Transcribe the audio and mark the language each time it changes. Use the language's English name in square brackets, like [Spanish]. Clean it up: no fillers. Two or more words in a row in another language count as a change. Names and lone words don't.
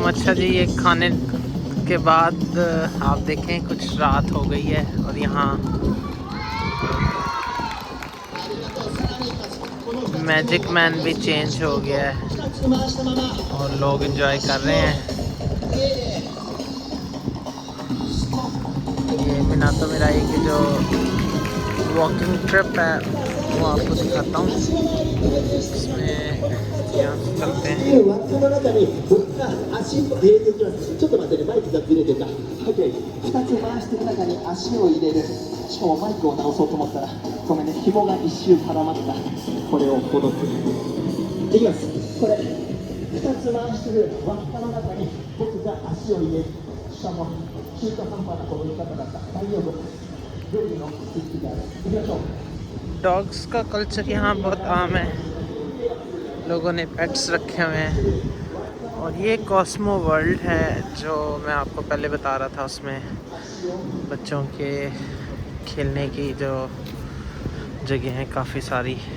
[Hindi] अच्छा जी, ये खाने के बाद आप देखें कुछ रात हो गई है और यहाँ मैजिक मैन भी चेंज हो गया है और लोग एंजॉय कर रहे हैं। ये minato mirai की जो [English] walking trip [Hindi] है वो आपको दिखाता हूँ। इसमें यहाँ से चलते हैं। [Japanese] ちょっと待ってね、マイクがずれてた。OK、2つ回してる中に足を入れる。しかもマイクを直そうと思ったら、ごめんね、紐が一周絡まった。これをほどく。いきます。これ、2つ回してる輪っかの中に僕が足を入れる。しかも、中途半端なこの言い方だった。大丈夫。料理のスイッチがある。いきましょう。 [Hindi] डॉग्स का कल्चर यहाँ बहुत आम है, लोगों ने पेट्स रखे हुए हैं। और ये कॉस्मो वर्ल्ड है जो मैं आपको पहले बता रहा था, उसमें बच्चों के खेलने की जो जगह हैं काफ़ी सारी।